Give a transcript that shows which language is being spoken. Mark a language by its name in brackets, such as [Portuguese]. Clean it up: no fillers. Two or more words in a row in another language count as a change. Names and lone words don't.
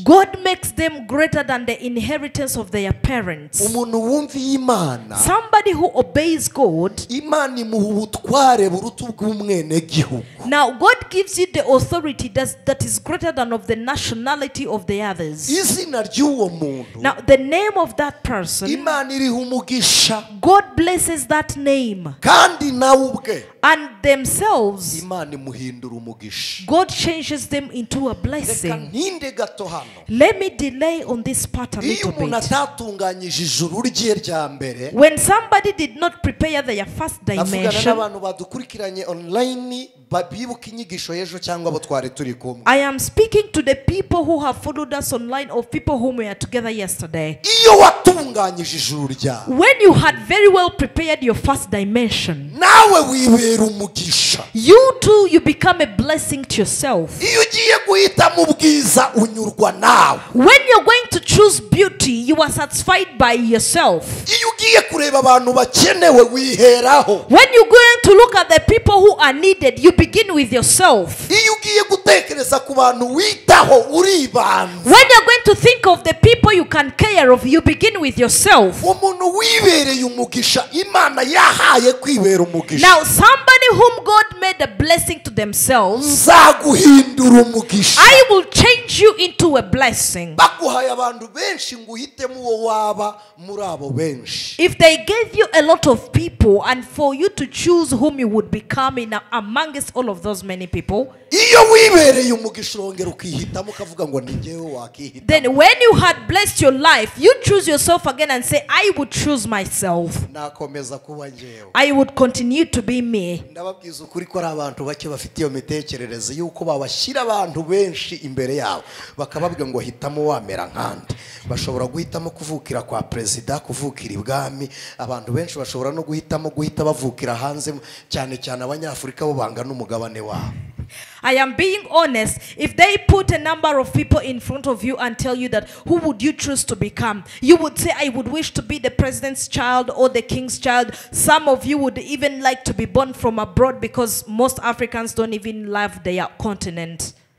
[English] God makes them greater than the inheritance of their parents. [Kinyarwanda] Umuntu wumviye Imana. [English] Somebody who obeys God. [Kinyarwanda] Imana imuha ubutware buruta ubw'umwene gihugu. [English] Now God gives you the authority that is greater than of the nationality of the others. [Kinyarwanda] Izina ry'uwo muntu. [English] Now the name of that person. [Kinyarwanda] Imana iriha umugisha. [English] God blesses that name. [Kinyarwanda] Kandi nawe ubwe. [English] And themselves. [Kinyarwanda] Imana imuhindura umugisha. [English] God changes them into a blessing. [Kinyarwanda] Reka ntinde gato hano. [English] Let me delay on this part a little bit. [Kinyarwanda] Iyo umuntu atatunganyije ijuru rye rya mbere. [English] When somebody did not prepare their first dimension. [Kinyarwanda] Avugana n'abantu badukurikiranye online bibuka inyigisho y'ejo cyangwa abo twari turi kumwe. [English] I am speaking to the people who have followed us online or people whom we were together yesterday. [Kinyarwanda] Iyo watunganyije ijuru ryawe. [English] When you had very well prepared your first dimension. [Kinyarwanda] Nawe wibera umugisha. [English] You too, you become a blessing to yourself. [Kinyarwanda] Iyo ugiye guhitamo ubwiza unyurwa nawe. [English] When you're going to choose beauty, you are satisfied by yourself. [Kinyarwanda] Iyo ugiye kureba abantu bakenewe wiheraho. [English] When you're going to look at the people who are needed, you begin with yourself. [Kinyarwanda] Iyo ugiye gutekereza ku bantu witaho uribanza. [English] When you're going to think of the people you can care of, you begin with yourself. [Kinyarwanda] Umuntu wibereye umugisha Imana yahaye kwibera umugisha. [English] Now somebody whom God made a blessing to themselves, [Kinyarwanda] nzaguhindura umugisha. [English] I will change you into a blessing. [Kinyarwanda] Baguhaye abantu benshi ngo uhitemo uwo waba muri abo benshi. [English] If they gave you a lot of people and for you to choose whom you would become in amongst all of those many people, [Kinyarwanda] iyo wibereye umugisha urongera ukihitamo ukavuga ngo ni njyewe wakihitamo. [English] then when you had blessed your life, you choose yourself again and say, I would choose myself. [Kinyarwanda] Nakomeza kuba njyewe. [English] I would continue to be me. [Kinyarwanda] Ndababwiza ukuri ko ari abantu bake bafite iyo mitekerereze yuko babashyira abantu benshi imbere yabo bakababwira ngo hitamo wamera nkandi. Bashobora guhitamo kuvukira kwa president, kuvukira ibwami. Abantu benshi bashobora no guhitamo bavukira hanze, cyane cyane abanyafurika bo banga n'umugabane wabo. [English] I am being honest. If they put a number of people in front of you and tell you that who would you choose to become, you would say, I would wish to be the president's child or the king's child. Some of you would even like to be born from abroad because most Africans don't even love their continent.